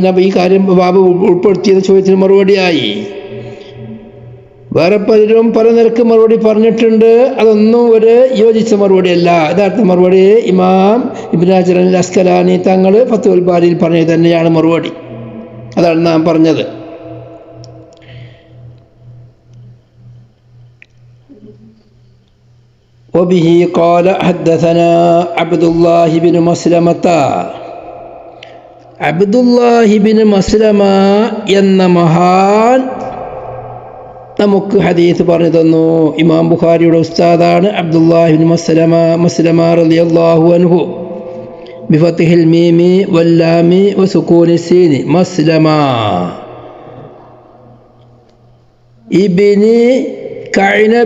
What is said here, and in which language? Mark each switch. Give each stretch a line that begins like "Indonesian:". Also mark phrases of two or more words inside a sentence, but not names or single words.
Malayalam: ഈ കാര്യം ബാബ് ഉൾപ്പെടുത്തിയത് ചോദ്യത്തിന് മറുപടിയായി. വേറെ പലരും പല നിരക്ക് മറുപടി പറഞ്ഞിട്ടുണ്ട്. അതൊന്നും ഒരു യോജിച്ച മറുപടിയല്ല. യഥാർത്ഥ മറുപടി ഇമാം ഇബ്നു ഹജർ അൽ അസ്കലാനി തങ്ങൾ ഫത്ഹുൽ ബാരിയിൽ പറഞ്ഞത് തന്നെയാണ് മറുപടി. അതാണ് നാം പറഞ്ഞത്.
Arabic: وبه قال حدثنا عبد الله بن مسلمة.
Malayalam: അബ്ദുല്ലാഹി ബിൻ മസ്ലമ എന്ന മഹാൻ നമുക്ക് ഹദീസ് പറഞ്ഞു തന്നു. ഇമാം ബുഖാരിയുടെ ഉസ്താദാണ് അബ്ദുല്ലാഹി ബിൻ മസ്ലമ
Arabic: رضي الله عنه. بفتح الميم واللام وسكون السين مسلمة ابن قعنب.